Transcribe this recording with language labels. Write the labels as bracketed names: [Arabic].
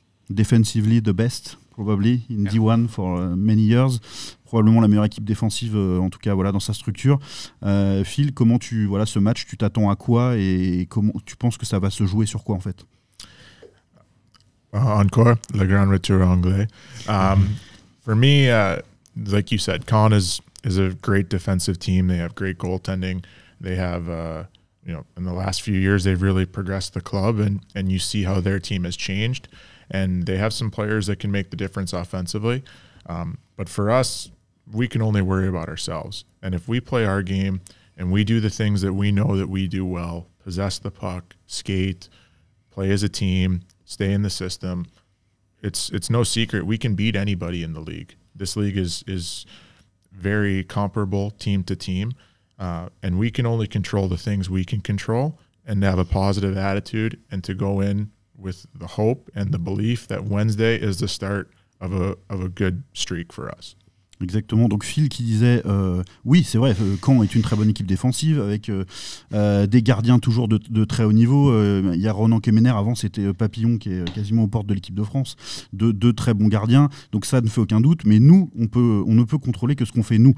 [English] Defensively the best. Probably in D1 for many years, [French] probablement la meilleure équipe défensive en tout cas voilà dans sa structure. Phil, comment ce match, tu t'attends à quoi et comment tu penses que ça va se jouer sur quoi en fait? Encore le grand retour anglais. [English] For me, like you said, Caen is a great defensive team. They have great goaltending. They have in the last few years they've really progressed the club, and you see how their team has changed. And they have some players that can make the difference offensively. But for us, we can only worry about ourselves. And if we play our game and we do the things that we know that we do well, possess the puck, skate, play as a team, stay in the system, it's no secret we can beat anybody in the league. This league is very comparable team to team. And we can only control the things we can control and have a positive attitude and to go in with the hope and the belief that Wednesday is the start of a good streak for us. [French] Exactement, donc Phil qui disait oui c'est vrai, Caen est une très bonne équipe défensive avec des gardiens toujours de très haut niveau. Il y a Ronan Kemener, avant c'était Papillon qui est quasiment aux portes de l'équipe de France, deux très bons gardiens, donc ça ne fait aucun doute, mais nous on ne peut contrôler que ce qu'on fait nous.